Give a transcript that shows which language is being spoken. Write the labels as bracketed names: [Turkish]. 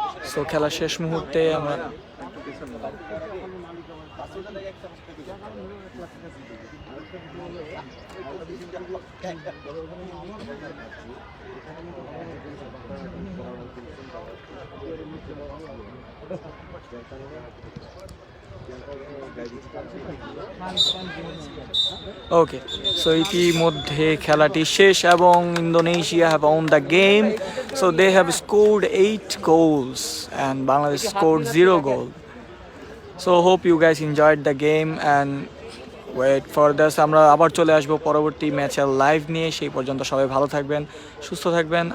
[Bangla] So খেলা শেষ মুহূর্তে আমরা ওকে, সো ইতিমধ্যে খেলাটি শেষ এবং Indonesia [English] Have won the game. So they have scored 8 goals and Bangladesh scored 0 goal. So hope you guys enjoyed the game and wait for this. [Bangla] আমরা আবার চলে আসবো পরবর্তী ম্যাচের লাইভ নিয়ে। সেই পর্যন্ত সবাই ভালো থাকবেন, সুস্থ থাকবেন।